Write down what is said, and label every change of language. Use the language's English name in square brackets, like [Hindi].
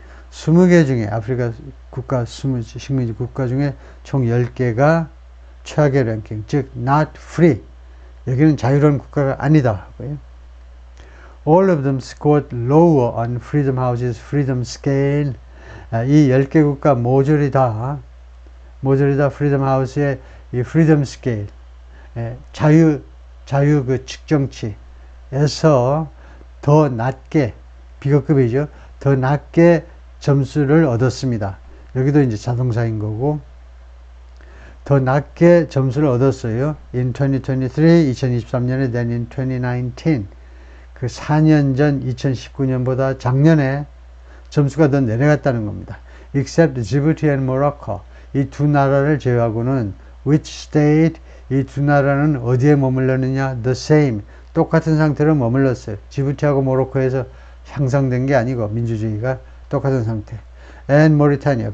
[Korean] 20개 중에 아프리카 국가, 식민지 국가 중에 총 10개가 최악의 랭킹, 즉 [English] not free. [Korean] 여기는 자유로운 국가가 아니다 하고요. [English] All of them scored lower on Freedom House's freedom scale. [Korean] 이 10개 국가 모조리 다 Freedom House의 이 [English] freedom scale, [Korean] 자유 그 측정치에서 더 낮게, 비교급이죠. 더 낮게 점수를 얻었습니다. 여기도 이제 자동사인 거고, 더 낮게 점수를 얻었어요. [English] In 2023, [Korean] 2023년에 [English] then in 2019. [Korean] 그 4년 전 2019년보다 작년에 점수가 더 내려갔다는 겁니다. [English] Except Djibouti and Morocco. [Korean] 이 두 나라를 제외하고는 [English] which stayed, [Korean] 이 두 나라는 어디에 머물렀느냐? [English] The same. [Korean] 똑같은 상태로 머물렀어요. 지부티하고 모로코에서 향상된 게 아니고 민주주의가 똑같은 상태. [English] And Mauritania.